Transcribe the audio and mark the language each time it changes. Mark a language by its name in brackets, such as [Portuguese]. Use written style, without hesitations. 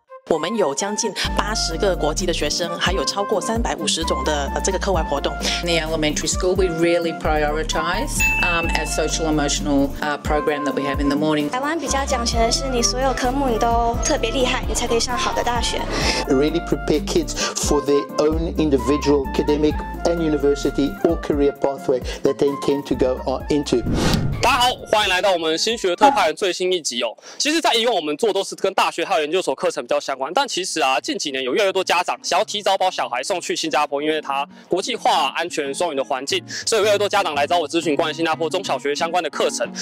[Chinese] 我们有将近80个国际的学生，还有超过350种的这个课外活动。 [English] In the elementary school, we really prioritize our social emotional program that we have in the morning. [Chinese] 台湾比较讲求的是，你所有科目你都特别厉害，你才可以上好的大学。 [English] Really prepare kids for their own individual academic and university or career pathway that they intend to go into. [Chinese] 大家好，欢迎来到我们新学特派员最新一集哦。其实，在以往我们做都是跟大学还有研究所课程比较相关，但其实啊，近几年有越来越多家长想要提早把小孩送去新加坡，因为它国际化、安全、双语的环境，所以有越来越多家长来找我咨询关于新加坡中小学相关的课程。